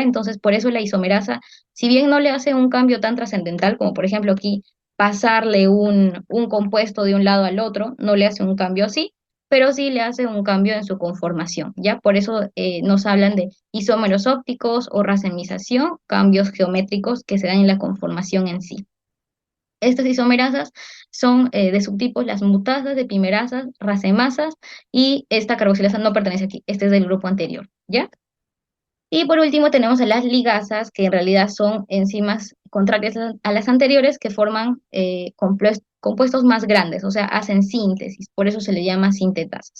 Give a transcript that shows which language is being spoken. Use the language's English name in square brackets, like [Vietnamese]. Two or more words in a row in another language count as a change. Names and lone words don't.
[Spanish] Entonces, por eso la isomerasa, si bien no le hace un cambio tan trascendental como por ejemplo aquí pasarle un compuesto de un lado al otro, no le hace un cambio así, pero sí le hace un cambio en su conformación, ¿ya? Por eso nos hablan de isómeros ópticos o racemización, cambios geométricos que se dan en la conformación en sí. Estas isomerasas son de subtipos las mutasas, epimerasas, racemasas y esta carboxilasa no pertenece aquí, este es del grupo anterior, ¿ya? Y por último tenemos a las ligasas, que en realidad son enzimas contrarias a las anteriores que forman compuestos más grandes, o sea, hacen síntesis, por eso se le llama sintetasas.